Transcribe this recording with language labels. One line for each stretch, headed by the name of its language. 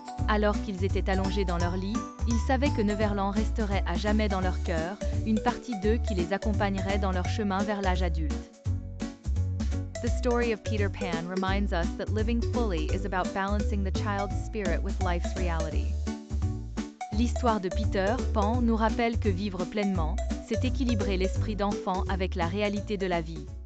French: Alors qu'ils étaient allongés dans leur lit, ils savaient que Neverland resterait à jamais dans leur cœur, une partie d'eux qui les accompagnerait dans leur chemin vers l'âge adulte.
English: The story of Peter Pan reminds us that living fully is about balancing the child's spirit with life's reality.
French: L'histoire de Peter Pan nous rappelle que vivre pleinement, c'est équilibrer l'esprit d'enfant avec la réalité de la vie.